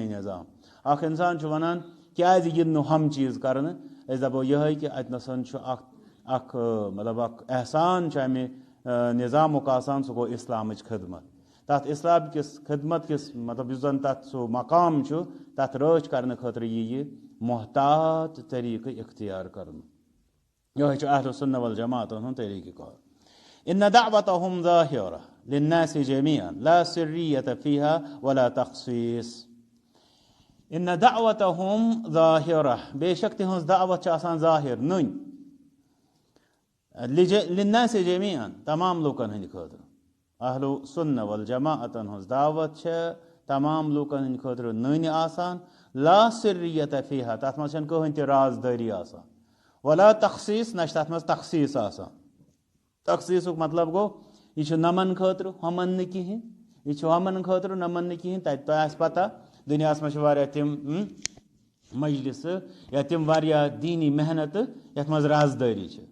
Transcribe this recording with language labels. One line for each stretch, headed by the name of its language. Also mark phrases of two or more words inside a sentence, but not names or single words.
Kashmiri: نظام اکھ انسان چھُ ونان کیٛازِ یِن نہٕ ہُم چیٖز کرنہٕ أسۍ دپو یِہے کہِ اتہِ نسن چھُ اکھ مطلب اکھ احسان چھُ امہِ نظامُک آسان سُہ گوٚو اسلامٕچ خدمت تتھ اسلام کِس خدمت کِس مطلب یُس زن تتھ سُہ مقام چھُ تتھ رٲچھ کرنہٕ خٲطرٕ یہِ محتاط طریٖقہٕ اختیار کرنہٕ یِہوے چھُ اہلُ السنہ والجماعتن ہُنٛد طریٖقہٕ کار
Arabic: ان دعوتهم ظاہرہ للناس جميعا لا سرية فيها ولا تخصيص ان دعوتهم ظاہرہ
Kashmiri: بے شک تِہنٛز دعوت چھِ آسان ظاہر نٔنۍ
Arabic: للناس جميعا
Kashmiri: تمام لوٗکن ہٕنٛدِ خٲطرٕ اہلُ السنہ والجماعتن ہٕنٛز دعوت چھےٚ تمام لوٗکن ہٕنٛدِ خٲطرٕ نٔنۍ آسان
Arabic: لا سرية فيها
Kashmiri: تتھ منٛز چھنہٕ کٕہٕنۍ تہِ رازدٲری آسان
Arabic: ولا تخصیٖص
Kashmiri: نہ چھِ تتھ منٛز تخصیٖص آسان تخصیٖصُک مطلب گوٚو یہِ چھُ نمن خٲطرٕ ہُمن نہٕ کِہینۍ یہِ چھُ ہُمن خٲطرٕ نمن نہٕ کِہینۍ تتہِ تۄہہِ آسہِ پتہ دُنیاہس منٛز چھِ واریاہ تِم مجلسہٕ یا تِم واریاہ دیٖنی محنتہٕ یتھ منٛز رازدٲری چھِ